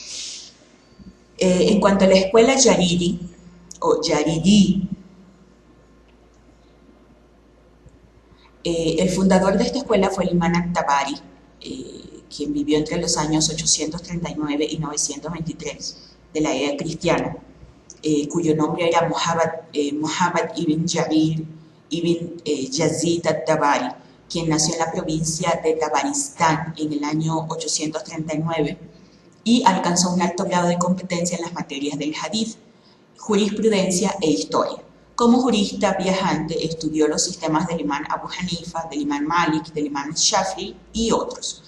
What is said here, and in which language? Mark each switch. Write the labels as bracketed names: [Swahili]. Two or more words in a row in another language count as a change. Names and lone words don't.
[Spanish] En cuanto a la escuela Yaridi, o Yaridi, el fundador de esta escuela fue el imán at-Tabari, quien vivió entre los años 839 y 923 de la era cristiana, cuyo nombre era Muhammad ibn Jarir ibn Yazid at-Tabari, quien nació en la provincia de Tabaristán en el año 839 y alcanzó un alto grado de competencia en las materias del hadith, jurisprudencia e historia. Como jurista viajante estudió los sistemas del imán Abu Hanifa, del imán Malik, del imán Shafi'i y otros.